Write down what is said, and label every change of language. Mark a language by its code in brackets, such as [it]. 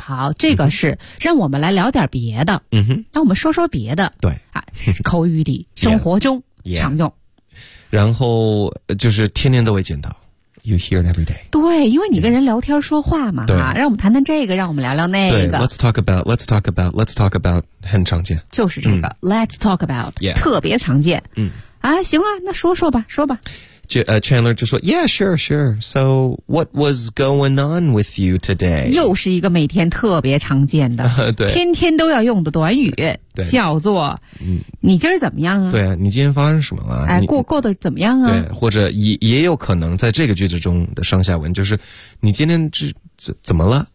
[zh] 好，这个是、mm-hmm. 让我们来聊点别的。嗯哼，那我们说说别的。对啊，口语里生活中常用。然后就是天天都会见到。 [en] You hear it every day. [zh] 对，因为你跟人聊天说话嘛，哈，让我们谈谈这个，让我们聊聊那个。 [en] 对 ，Let's talk about, Let's talk about, Let's talk about, [zh] 很常见。就是这个、 [en] 嗯、，Let's talk about,、 yeah. [zh] 特别常见。嗯，啊，行啊，那说说吧，说吧。 [en] Chandler [zh] 就说 [en] ，Yeah, sure, sure. So, what was going on with you today? [zh] 又是一个每天特别常见的，对，天天都要用的短语，对，叫做，嗯，你今儿怎么样啊？对啊，你今天发生什么了？哎，过得怎么样啊？对，或者也有可能在这个句子中的上下文就是，你今天怎么了？